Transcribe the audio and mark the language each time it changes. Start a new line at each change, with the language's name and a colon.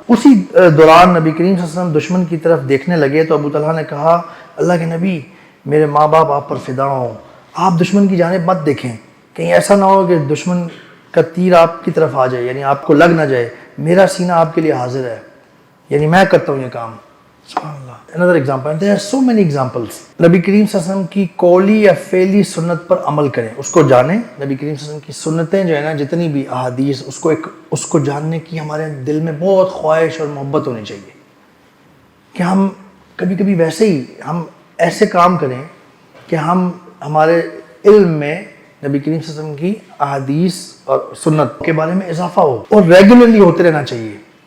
Urdu: اسی دوران نبی کریم صلی اللہ علیہ وسلم دشمن کی طرف دیکھنے لگے تو ابو طلحہ نے کہا اللہ کے نبی میرے ماں باپ آپ پر فدا ہوں، آپ دشمن کی جانب مت دیکھیں، کہیں ایسا نہ ہو کہ دشمن کا تیر آپ کی طرف آ جائے، یعنی آپ کو لگ نہ جائے، میرا سینہ آپ کے لیے حاضر ہے، یعنی میں کرتا ہوں یہ کام. سبحان اللہ.
English: Another example, there are so many examples.
Urdu: نبی کریم صلی اللہ علیہ وسلم کی قولی یا فعلی سنت پر عمل کریں، اس کو جانیں. نبی کریم صلی اللہ علیہ وسلم کی سنتیں جو ہے نا، جتنی بھی احادیث، اس کو جاننے کی ہمارے دل میں بہت خواہش اور محبت ہونی چاہیے کہ ہم کبھی کبھی ویسے ہی ہم ایسے کام کریں کہ ہمارے علم میں نبی کریم صلی اللہ علیہ وسلم کی احادیث اور سنت کے بارے میں اضافہ ہو، اور ریگولرلی ہوتے رہنا چاہیے.